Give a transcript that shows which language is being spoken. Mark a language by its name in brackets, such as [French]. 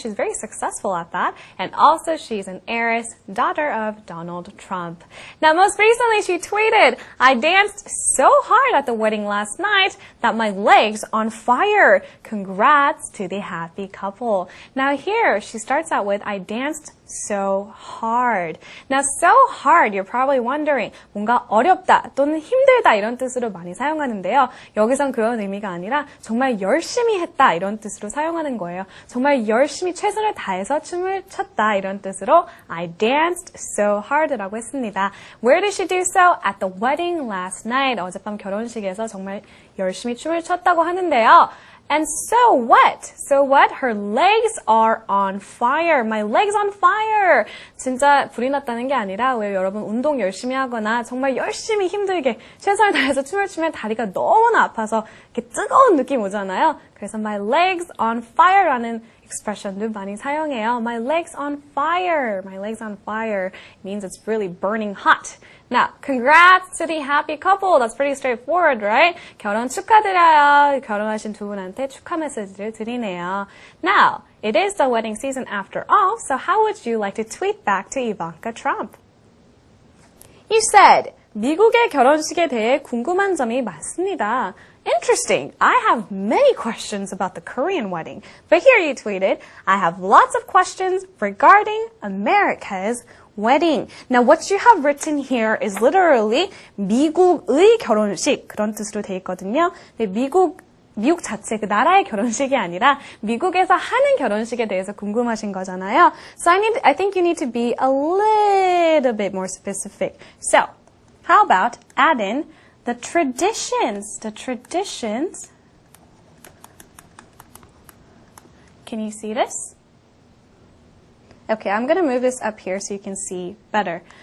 [English] She's very successful at that. And also, she's an heiress, daughter of Donald Trump. Now, most recently, she tweeted, "I danced so hard at the wedding last night that my legs on fire. Congrats to the happy couple." Now here, she starts out with, "I danced so hard." Now, so hard, you're probably wondering, [Korean] 뭔가 어렵다 또는 힘들다 이런 뜻으로 많이 사용하는데요. 여기선 그런 의미가 아니라 정말 열심히 했다 이런 뜻으로 사용하는 거예요. 정말 열심히 최선을 다해서 춤을 췄다 이런 뜻으로 [English] I danced so hard [Korean] 라고 했습니다. [English] Where did she do so? At the wedding last night. [Korean] 어젯밤 결혼식에서 정말 열심히 춤을 췄다고 하는데요. [English] And so what? So what? Her legs are on fire. My legs on fire. [Korean] 진짜 불이 났다는 게 아니라 왜 여러분 운동 열심히 하거나 정말 열심히 힘들게 최선을 다해서 춤을 추면 다리가 너무나 아파서 이렇게 뜨거운 느낌 오잖아요. 그래서 [English] my legs on fire [Korean] 라는 expression도 많이 사용해요. [English] My legs on fire. My legs on fire means it's really burning hot. Now, congrats to the happy couple. That's pretty straightforward, right? [Korean] 결혼 축하드려요. 결혼하신 두 분한테 축하 메시지를 드리네요. [English] Now, it is the wedding season after all, so how would you like to tweet back to Ivanka Trump? You said, [Korean] 미국의 결혼식에 대해 궁금한 점이 많습니다. [English] Interesting. I have many questions about the Korean wedding. But here you tweeted, I have lots of questions regarding America's wedding. Now, what you have written here is literally [Korean] 미국의 결혼식 그런 뜻으로 돼 있거든요. 근데 미국 자체 그 나라의 결혼식이 아니라 미국에서 하는 결혼식에 대해서 궁금하신 거잖아요. [English] So I think you need to be a little bit more specific. So, how about add in the traditions? The traditions. Can you see this? Okay, I'm going to move this up here so you can see better.